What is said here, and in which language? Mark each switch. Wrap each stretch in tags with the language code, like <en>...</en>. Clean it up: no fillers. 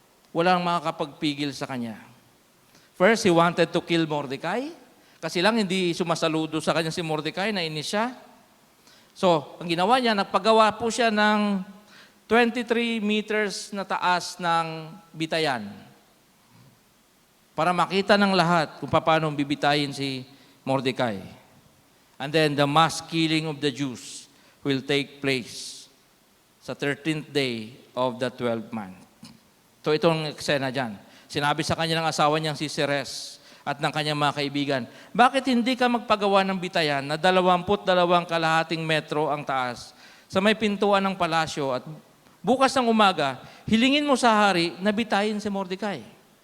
<tl>Walang makakapagpigil sa kanya.</tl> <en>First, he wanted to kill Mordecai.</en> <tl>Kasi lang hindi sumasaludo sa kanya si Mordecai, nainis siya. So, ang ginawa niya, nagpagawa po siya ng 23 meters na taas ng bitayan para makita ng lahat kung paano bibitayin si Mordecai.</tl> <en>And then the mass killing of the Jews will take place sa 13th day of the 12th month.</en> <tl>So itong eksena dyan. Sinabi sa kanya ng asawa niyang si Ceres at ng kanyang mga kaibigan, bakit hindi ka magpagawa ng bitayan na 22 kalahating metro ang taas sa may pintuan ng palasyo at bukas ng umaga, hilingin mo sa hari na bitayin si Mordecai.</tl>